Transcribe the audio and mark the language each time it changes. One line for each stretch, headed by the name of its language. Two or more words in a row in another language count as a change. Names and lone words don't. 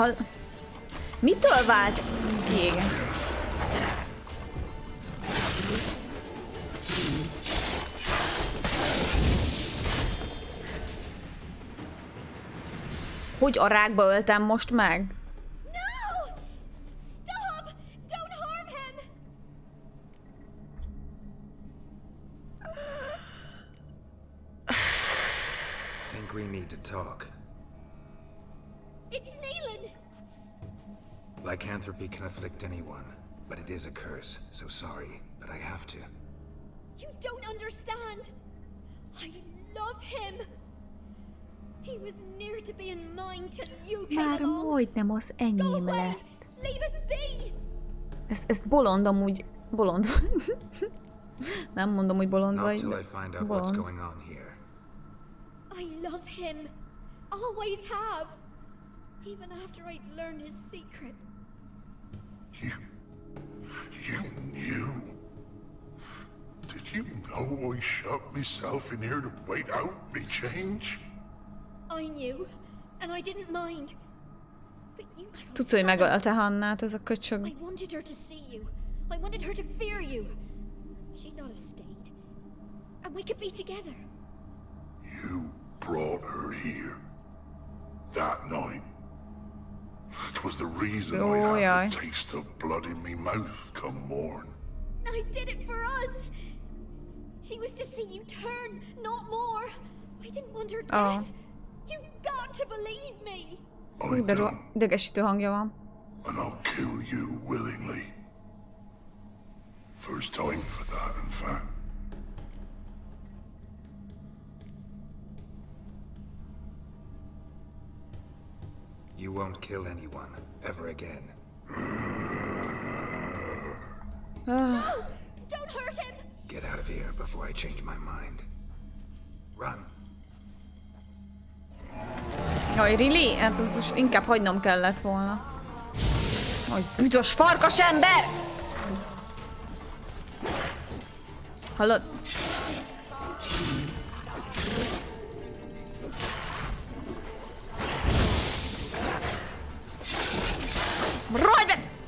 Hungarian: Mitől vált? Igen. Hogy a rákba öltem most meg?
English: Think we need to talk. It's Neelan! Lycanthropy can afflict anyone, but it is a curse, so sorry, but I have to. You don't understand! I love him! He was near to being mine till you came
Hungarian: Már
English: along.
Hungarian: majdnem az enyém lett.
English: Leave us be!
Hungarian: Ez bolond amúgy. Bolond. Nem mondom, hogy bolond vagy.
English: Not till I find out what's going on here. I love him. Always have. Even after I'd learned his secret. You knew? Did you know I shut myself in here to wait out me change? I knew, and I didn't mind. But you chose.
Hungarian: Tudsz, hogy megölte Hannát, ez a köcsög.
English: I wanted her to see you. I wanted her to fear you. She'd not have stayed. And we could be together. You brought her here. That night. 'Twas the reason I had the taste of blood in me mouth come morn. I did it for us. She was to see you turn, not more. I didn't want her death. You've got to believe me.
Hungarian: De idegesítő hangja van.
English: and I'll kill you willingly. First time for that, in fact. You won't kill anyone, ever again. Don't hurt him! Get out of here before I change my mind. Run.
Hungarian: Jaj, really? Hát az most inkább hagynom kellett volna. Hogy büdös farkas ember! Hallod? Rajj be!